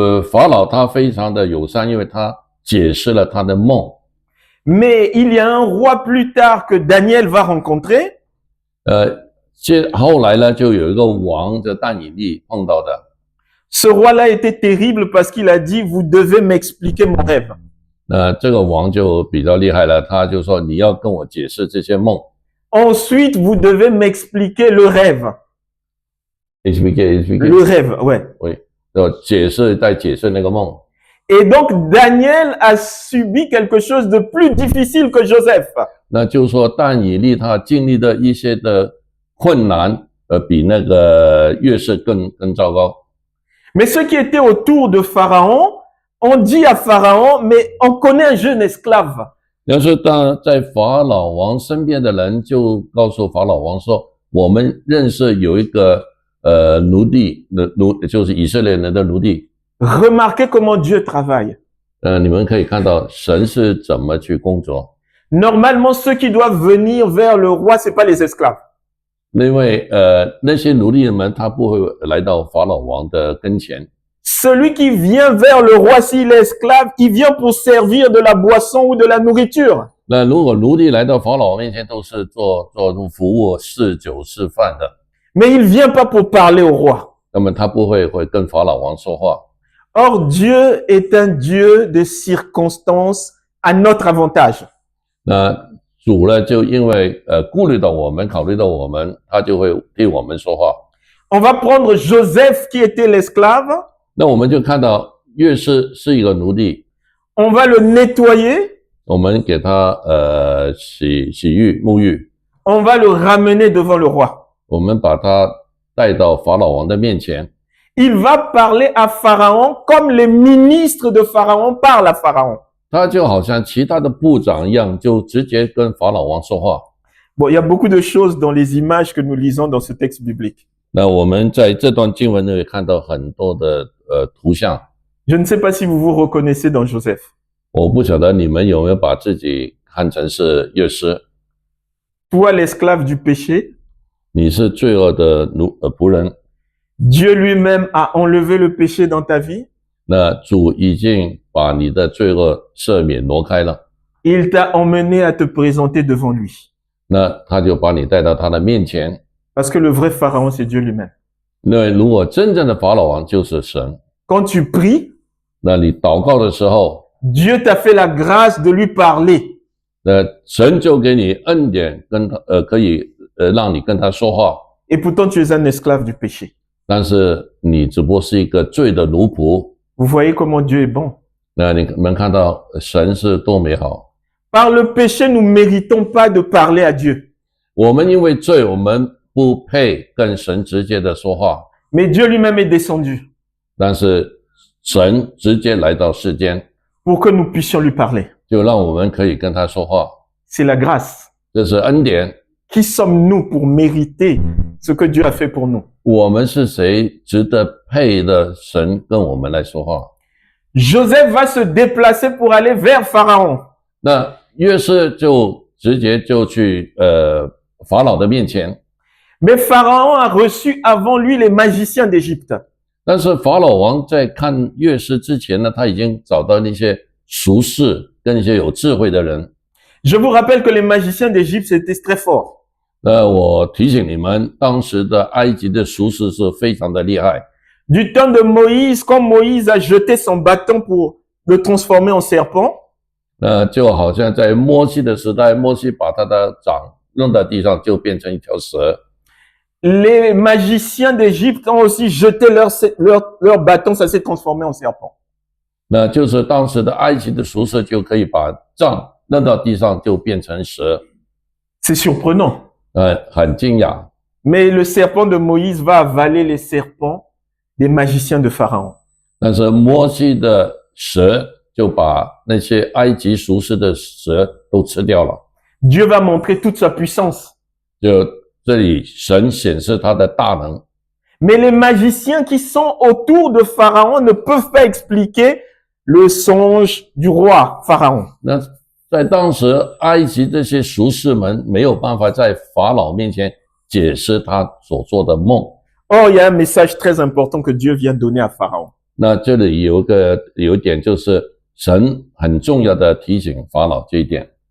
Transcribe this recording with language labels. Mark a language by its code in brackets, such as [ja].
[zh] 法老他非常的友善，因为他解释了他的梦。 [fr] Mais il y a un roi plus tard que Daniel va rencontrer. [zh] 后来呢，就有一个王叫但以利碰到的。 [fr] Ce roi-là était terrible parce qu'il a dit, vous devez m'expliquer mon rêve. [zh] 这个王就比较厉害了，他就说你要跟我解释这些梦。 [fr] Ensuite, vous devez m'expliquer le rêve. expliquer Le rêve, ouais. [zh] oui，要解释再解释那个梦。 [fr] Et donc, Daniel a subi quelque chose de plus difficile que Joseph. [zh] 那就是说但以利他经历的一些的困难，比那个约瑟更糟糕。 [fr] Mais ceux qui étaient autour de Pharaon ont dit à Pharaon, mais on connaît un jeune esclave. [zh] 要是在法老王身边的人就告诉法老王说，我们认识有一个奴隶，就是以色列人的奴隶。 [fr] Remarquez comment Dieu travaille. [zh] 你们可以看到神是怎么去工作。 [fr] Normalement, ceux qui doivent venir vers le roi, c'est pas les esclaves. [zh] 因为那些奴隶们他不会来到法老王的跟前。 [fr] Celui qui vient vers le roi, s'il est esclave, il vient pour servir de la boisson ou de la nourriture. [zh] 那如果奴隶来到法老王面前，都是做服务、侍酒、示范的。 [fr] Mais il vient pas pour parler au roi. [zh] 那么他不会跟法老王说话。 [fr] Or, Dieu est un Dieu de circonstances à notre avantage. [zh] 那主呢，就因为顾虑到我们，考虑到我们，他就会替我们说话。 [fr] On va prendre Joseph qui était l'esclave. [zh] 那我们就看到约瑟是一个奴隶， [fr] On va le nettoyer. [zh] 我们给他洗浴沐浴， [fr] On va le ramener devant le roi. [zh] 我们把他带到法老王的面前。 [fr] Il va parler à Pharaon comme les ministres de Pharaon parlent à Pharaon. [zh] 他就好像其他的部长一样，就直接跟法老王说话。 [fr] Bon, il y a beaucoup de choses dans les images que nous lisons dans ce texte biblique. [zh] 那我们在这段经文里看到很多的图像。 [fr] Je ne sais pas si vous vous reconnaissez dans Joseph. [zh] 我不晓得你们有没有把自己看成是约瑟？ [fr] Toi, l'esclave du péché, [zh] 你是罪恶的仆人， [fr] Dieu lui-même a enlevé le péché dans ta vie. [zh] 那主已经把你的罪恶赦免挪开了， [fr] Il t'a emmené à te présenter devant lui. [zh] 那他就把你带到他的面前。 [fr] Parce que le vrai pharaon, c'est Dieu lui-même. [zh] 那如果真正的法老王就是神， [fr] Quand tu pries, [zh] 那你祷告的时候， [fr] Dieu t'a fait la grâce de lui parler. [zh] 那神就给你恩典，跟他可以让你跟他说话。 [fr] Et pourtant, tu es un esclave du péché. [zh] 但是你只不过是一个罪的奴仆。 [fr] Vous voyez comment Dieu est bon. [zh] 那你们看到神是多美好。 [fr] Par le péché, nous ne méritons pas de parler à Dieu. [zh] 我们因为罪，我们不配跟神直接的说话， [fr] Mais Dieu lui-même est descendu [zh] 但是神直接来到世间， [fr] pour que nous puissions lui parler. [zh] 就让我们可以跟他说话。 [fr] C'est la grâce. [zh] 这是恩典。 [fr] Qui sommes-nous pour mériter ce que Dieu a fait pour nous? [zh] 我们是谁值得配的神跟我们来说话？ [fr] Joseph va se déplacer pour aller vers Pharaon. [zh] 那约瑟就直接就去法老的面前， [fr] Mais Pharaon a reçu avant lui les magiciens d'Égypte. [zh] 但是法老王在看约瑟之前呢，他已经找到那些术士跟一些有智慧的人。 [fr] Je vous rappelle que les magiciens d'Égypte, c'était très fort. [zh] 那我提醒你们，当时的埃及的术士是非常的厉害。 [fr] Du temps de Moïse, quand Moïse a jeté son bâton pour le transformer en serpent, [zh] 那就好像在摩西的时代，摩西把他的掌扔到地上，就变成一条蛇。 [fr] les magiciens d'Égypte ont aussi jeté leur bâton, ça s'est transformé en serpent. [zh] 那就是当时的埃及的术士就可以把杖扔到地上，就变成蛇。 [fr] C'est surprenant. [zh] 很惊讶。 [fr] Mais le serpent de Moïse va avaler les serpents des magiciens de Pharaon. [zh] 但是摩西的蛇就把那些埃及术士的蛇都吃掉了。 [fr] Dieu va montrer toute sa puissance. [zh] 就这里神显示他的大能。 [fr] Mais les magiciens qui sont autour de Pharaon ne peuvent pas expliquer le songe du roi Pharaon. [zh] 那在当时，埃及这些术士们没有办法在法老面前解释他所做的梦。 [fr] Or, il y a un message très important que Dieu vient donner à Pharaon. [zh] 那这里有一点，就是神很重要的提醒法老这一点。